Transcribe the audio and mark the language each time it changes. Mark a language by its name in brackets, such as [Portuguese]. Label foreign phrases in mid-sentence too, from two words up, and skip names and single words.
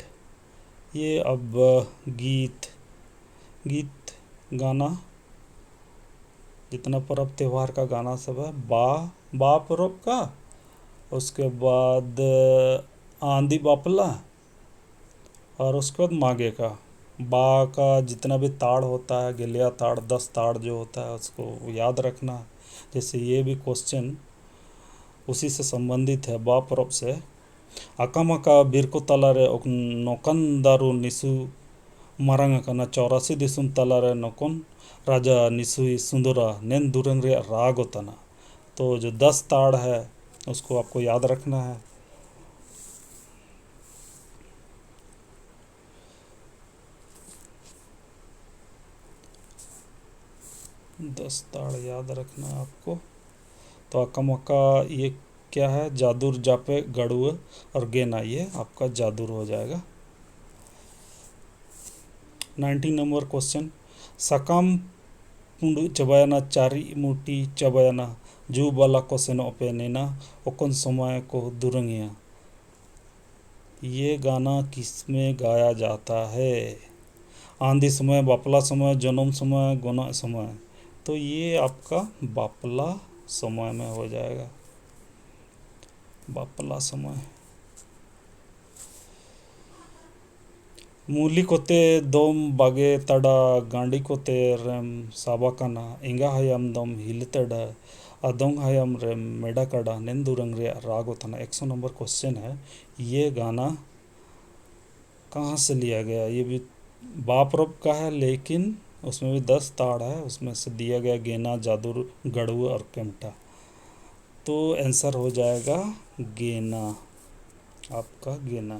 [Hindi] ये अब गीत गाना जितना पर्व त्यौहार का गाना सब है बा पर्व का, उसके बाद आंधी बापला और उसके बाद माघे का। बा का जितना भी ताड़ होता है गिलिया ताड़ 10 ताड़ जो होता है उसको याद रखना। जैसे ये भी क्वेश्चन उसी से संबंधित है बा पर्व से। [Santali] अकामका बिरको तलारे नौकन दारू निसु मारंग कना 84 दिसुम तलारे नौकन राजा निसुई सुंदरा नेन दुरंग रे राग होतना। [Hindi] तो जो 10 ताड़ है उसको आपको याद रखना है। दस ताड़ याद रखना है आपको। तो अकामका ये क्या है जादूर जापे गड़ुआ और गेना ये आपका जादूर हो जाएगा। [Santali] 19 नंबर क्वेश्चन सकाम पुंडु चबायाना चारी मुटी चबायाना जू बाला को सेनो पेनेना ओकन समय को दुरंगिया। [Hindi] ये गाना किसमें गाया जाता है? आंधी समय, बापला समय, जन्म समय, गोना समय। तो ये आपका बापला समय में हो जाएगा। [Santali] बापला समय। मूली कोते दोम बागे तड़ा गांडी कोते रेम साबा काना इंगा हयाम दम हिल तड़ा अदोंग हयाम रेम मेडा कड़ा नेंदुरंग रे राग होता। [Hindi] 100 नंबर क्वेश्चन है। ये गाना कहाँ से लिया गया? ये भी बापरब का है लेकिन उसमें भी 10 ताड़ है, उसमें से दिया गया गेना जादूर गड़ुआ और केमटा। तो आंसर हो जाएगा गेना, आपका गेना।